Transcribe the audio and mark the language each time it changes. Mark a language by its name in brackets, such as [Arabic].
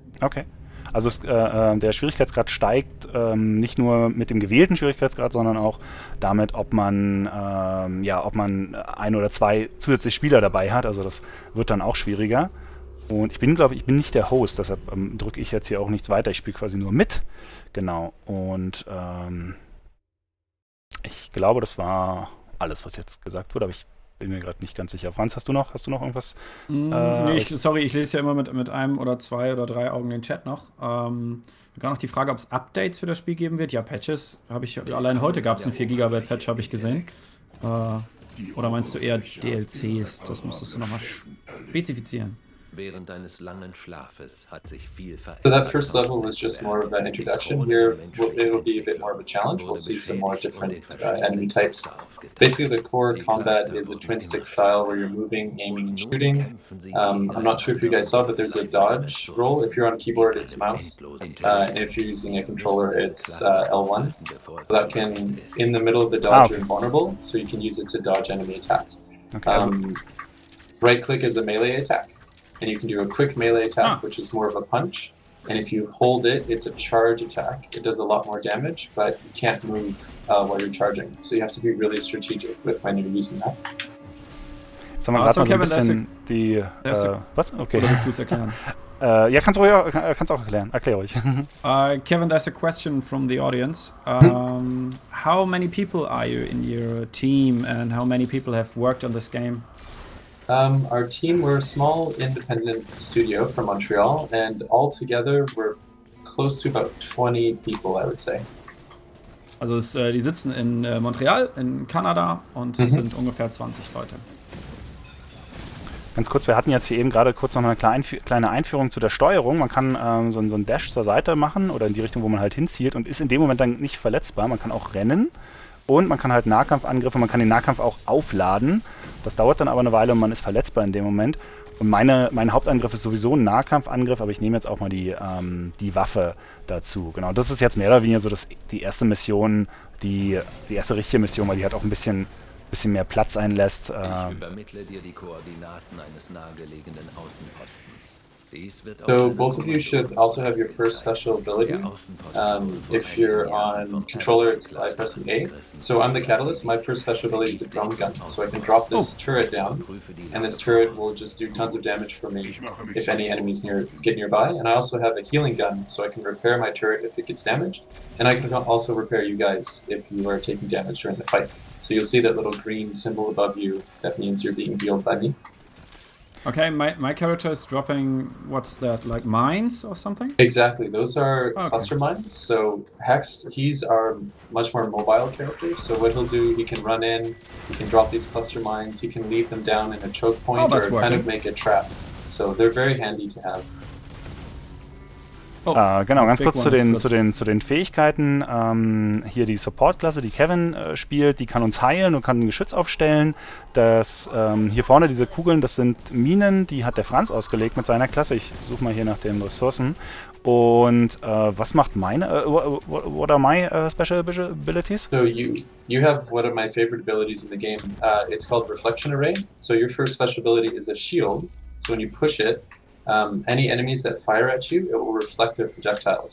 [German] Okay. Also der Schwierigkeitsgrad steigt nicht nur mit dem gewählten Schwierigkeitsgrad, sondern auch damit, ob man ein oder 2 zusätzliche Spieler dabei hat. Also das wird dann auch schwieriger. Und ich bin nicht der Host, deshalb drücke ich jetzt hier auch nichts weiter. Ich spiele quasi nur mit. Genau. Und ich glaube, das war alles, was jetzt gesagt wurde, aber ich bin mir gerade nicht ganz sicher. Franz, hast du noch irgendwas? Nee, sorry, ich lese ja immer mit einem oder 2 oder 3 Augen den Chat noch. Gar noch die Frage, ob es Updates für das Spiel geben wird. Ja, Patches habe ich, allein heute gab es einen 4 GB Patch, habe ich gesehen. Oder meinst du eher DLCs? Das müsstest du nochmal spezifizieren. Während deines langen Schlafes hat sich viel verändert. [English] So that first level was just more of an introduction. Here, it'll be a bit more of a challenge. We'll see some more different enemy types. Basically, the core combat is a twin stick style where you're moving, aiming, and shooting. I'm not sure if you guys saw, but there's a dodge roll. If you're on keyboard, it's mouse. And if you're using a controller, it's L1. So that can, in the middle of the dodge, you're invulnerable, so you can use it to dodge enemy attacks. Okay, right click is a melee attack. And you can do a quick melee attack, which is more of a punch. And if you hold it, it's a charge attack. It does a lot more damage, but you can't move while you're charging. So you have to be really strategic with when you're using that. [German] Jetzt haben wir gerade mal so ein bisschen die... was? Okay. Oder willst du es erklären? Ja, kannst auch erklären. Erklär ruhig. [English] Kevin, there's a question from the audience. How many people are you in your team and how many people have worked on this game? Our team, we're a small independent studio from Montreal, and all together we're close to about 20 people, I would say. [German] Also die sitzen in Montreal, in Kanada, und es sind ungefähr 20 Leute. Ganz kurz, wir hatten jetzt hier eben gerade kurz noch eine kleine Einführung zu der Steuerung. Man kann so einen Dash zur Seite machen oder in die Richtung, wo man halt hinzielt und ist in dem Moment dann nicht verletzbar. Man kann auch rennen. Und man kann halt Nahkampfangriffe, man kann den Nahkampf auch aufladen. Das dauert dann aber eine Weile und man ist verletzbar in dem Moment. Und mein Hauptangriff ist sowieso ein Nahkampfangriff, aber ich nehme jetzt auch mal die Waffe dazu. Genau, das ist jetzt mehr oder weniger so die erste Mission, die erste richtige Mission, weil die halt auch ein bisschen mehr Platz einlässt. Ich übermittle dir die Koordinaten eines nahegelegenen Außenpostens. [English] So both of you should also have your first special ability. If you're on controller, it's by pressing A. So I'm the Catalyst. My first special ability is a drone gun. So I can drop this turret down, and this turret will just do tons of damage for me if any enemies get nearby. And I also have a healing gun, so I can repair my turret if it gets damaged. And I can also repair you guys if you are taking damage during the fight. So you'll see that little green symbol above you. That means you're being healed by me. Okay, my character is dropping, what's that, like mines or something? Exactly, those are cluster mines. So Hex, he's our much more mobile character. So what he'll do, he can run in, he can drop these cluster mines, he can leave them down in a choke point or kind of make a trap. So they're very handy to have. [German] Genau, ganz kurz zu den Fähigkeiten. Hier die Support-Klasse, die Kevin spielt, die kann uns heilen und kann ein Geschütz aufstellen. Hier vorne diese Kugeln, das sind Minen, die hat der Franz ausgelegt mit seiner Klasse. Ich suche mal hier nach den Ressourcen. Und was macht meine? [English] What are my special abilities? So you have one of my favorite abilities in the game. It's called Reflection Array. So your first special ability is a shield. So when you push it, any enemies that fire at you, it will reflect their projectiles.